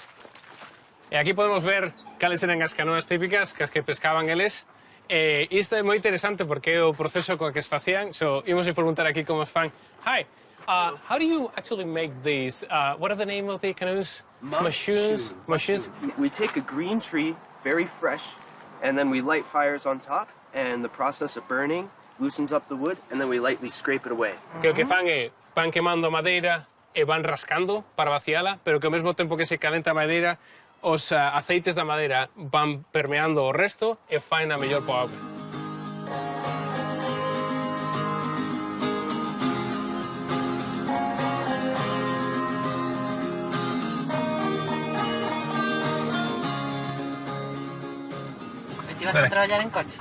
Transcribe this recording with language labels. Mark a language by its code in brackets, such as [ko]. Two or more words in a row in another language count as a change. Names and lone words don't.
[gl] E aquí podemos ver cales eran as canoas típicas, que as que pescaban eles. Isto é moi interesante porque é o proceso co que se facían. Imos a preguntar aquí como os fan. [en] Hi. How do you actually make these? What are the name of the canoes? Mushoons. We take a green tree, very fresh, and then we light fires on top, and the process of burning loosens up the wood, and then we lightly scrape it away. [gl] Que o que fan é van quemando madeira e van rascando para vaciala, pero que ao mesmo tempo que se calenta a madeira, os aceites da madeira van permeando o resto e faen a mellor po auga. Ti vas a traballar en coche?